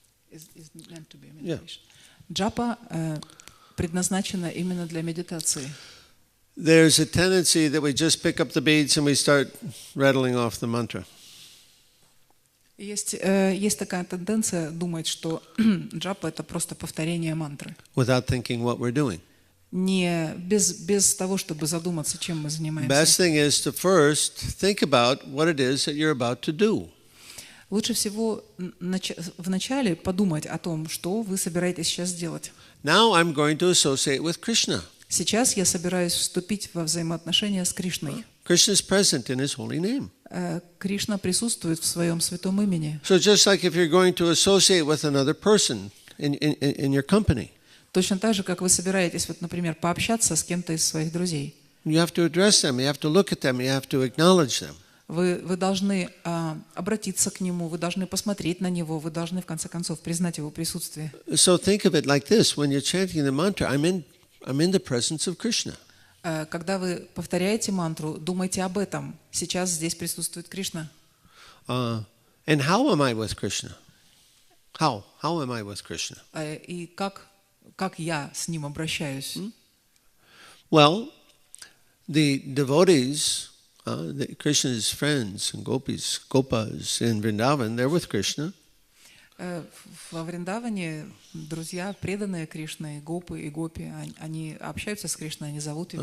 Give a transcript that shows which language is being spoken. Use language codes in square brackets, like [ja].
[en] Is meant to be a meditation. [ru] Джапа предназначена именно для медитации. [en] There's a tendency that we just pick up the beads and we start rattling off the mantra. [ru] Есть такая тенденция думать, что джапа — это просто повторение мантры. [en] Without thinking what we're doing. [ru] не без того, чтобы задуматься, чем мы [en] Best [ru] занимаемся. [en] thing is to first think about what it is that you're about to do. [ru] Лучше всего вначале подумать о том, что вы собираетесь сейчас делать. [en] Now I'm going to associate with Krishna. [ru] Сейчас я собираюсь вступить во взаимоотношения с Кришной. [en] Krishna is present in his holy name. [ru] Кришна присутствует в своем святом имени. [en] So just like if you're going to associate with another person in your company, [ru] Точно так же, как вы собираетесь, вот, например, пообщаться с кем-то из своих друзей. [en] you have to address them, you have to look at them, you have to acknowledge them. [ru] Вы должны обратиться к нему, вы должны посмотреть на него, вы должны, в конце концов, признать его присутствие. [en] So think of it like this: when you're chanting the mantra, I'm in the presence of Krishna. [ru] Когда вы повторяете мантру, думайте об этом. Сейчас здесь присутствует Кришна. [en] And how am I with Krishna? How am I with Krishna? [ru] И как я с ним обращаюсь? [en] Well, the devotees, Krishna's friends and gopas in Vrindavan, they're with Krishna. [ru] Во Вриндаване друзья, преданные Кришне, гопы и гопи, они общаются с Кришной, они зовут его.